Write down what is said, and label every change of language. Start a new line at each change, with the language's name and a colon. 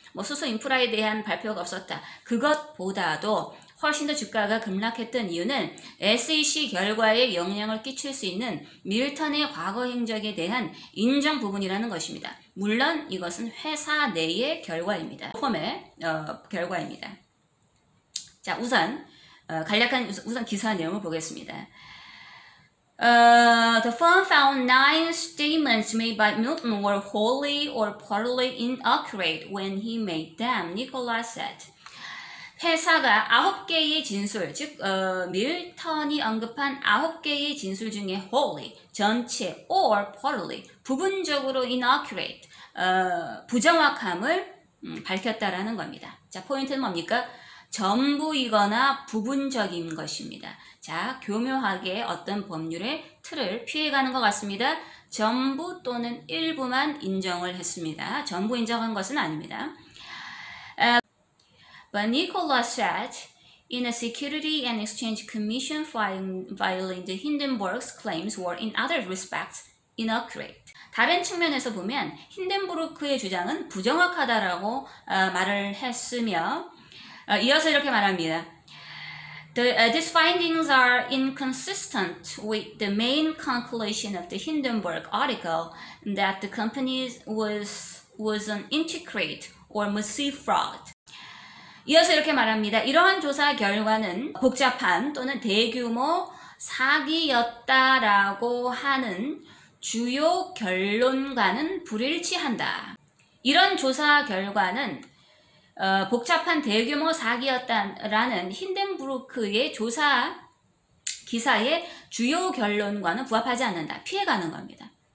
Korean: 뭐 수소 인프라에 대한 발표가 없었다. 그것보다도 훨씬 더 주가가 급락했던 이유는 SEC 결과에 영향을 끼칠 수 있는 밀턴의 과거 행적에 대한 인정 부분이라는 것입니다. 물론 이것은 회사 내의 결과입니다. 펌의 결과입니다. 자, 우선 간략한 우선 기사 내용을 보겠습니다.
English: The firm found 9 statements made by Milton were wholly or partly inaccurate when he made them, Nicholas said.
Korean: 회사가 9개의 진술, 즉 밀턴이 언급한 9개의 진술 중에 wholly, 전체,
English: or partly,
Korean: 부분적으로 inaccurate, 부정확함을 밝혔다라는 겁니다. 자, 포인트는 뭡니까? 전부이거나 부분적인 것입니다. 자, 교묘하게 어떤 법률의 틀을 피해가는 것 같습니다. 전부 또는 일부만 인정을 했습니다. 전부 인정한 것은 아닙니다.
English: But Nicholas said, in a Security and Exchange Commission filing, the Hindenburg's claims were in other respects inaccurate.
Korean: 다른 측면에서 보면 힌덴부르크의 주장은 부정확하다라고 말을 했으며 이어서 이렇게 말합니다.
English: These findings are inconsistent with the main conclusion of the Hindenburg article that the company was an intricate or massive fraud.
Korean: 이어서 이렇게 말합니다. 이러한 조사 결과는 복잡한 또는 대규모 사기였다라고 하는 주요 결론과는 불일치한다. 이런 조사 결과는 복잡한 대규모 사기였다라는 힌덴부르크의 조사 기사의 주요 결론과는 부합하지 않는다. 피해가는 겁니다.